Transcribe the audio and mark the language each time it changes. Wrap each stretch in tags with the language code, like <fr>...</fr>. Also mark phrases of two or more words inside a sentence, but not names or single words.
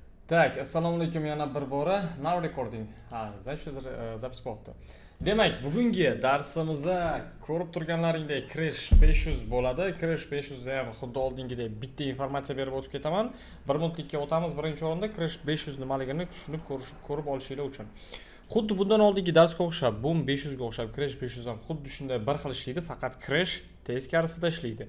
<ru>Так,</ru> <uz>assalomu alaykum yana bir bora.</uz> <en>Now recording.</en> <ru>Значит, запись bo'ldi.</ru> <uz>Demak, bugungi darsimizda ko'rib turganlaringdek Crash 500 bo'ladi. Crash 500 da ham xuddi oldingidek bitta informatsiya berib o'tib ketaman. 1 minutlikka o'tamiz. Birinchi o'rinda Crash 500 nimaligini tushunib ko'rib olishinglar uchun. Xuddi bundan oldingi darsga o'xshab, Boom 500 ga o'xshab Crash 500 ham xuddi shunday bir xil ishlaydi, faqat Crash teskarisida ishlaydi.</uz>